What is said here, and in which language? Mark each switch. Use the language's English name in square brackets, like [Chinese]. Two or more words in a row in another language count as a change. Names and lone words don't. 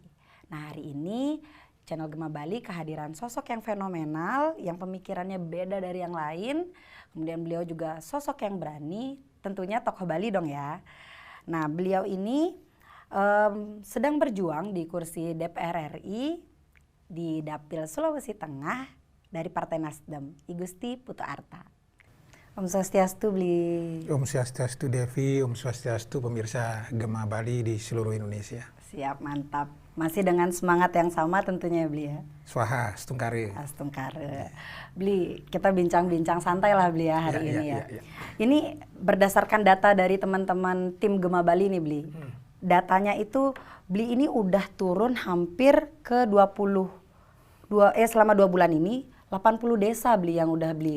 [Indonesian] Nah, hari ini channel Gema Bali kehadiran sosok yang fenomenal, yang pemikirannya beda dari yang lain, kemudian beliau juga sosok yang berani, tentunya tokoh Bali dong ya. Nah, beliau ini sedang berjuang di kursi DPR RI di Dapil Sulawesi Tengah, dari Partai Nasdem, I Gusti Putu Arta. [Balinese] Om Swastiastu, Bli. Om Swastiastu, Devi. Om Swastiastu, [Indonesian] pemirsa Gema Bali di seluruh Indonesia. Siap, mantap. Masih dengan semangat yang sama tentunya ya, Bli ya. [Balinese] Swaha, Stungkare. Stungkare. [Indonesian] Bli, kita bincang-bincang santai lah Bli ya hari ini ya. Ini berdasarkan data dari teman-teman tim Gema Bali nih, Bli. Datanya itu Bli ini udah turun hampir ke selama 2 bulan ini 80 desa Bli yang udah Bli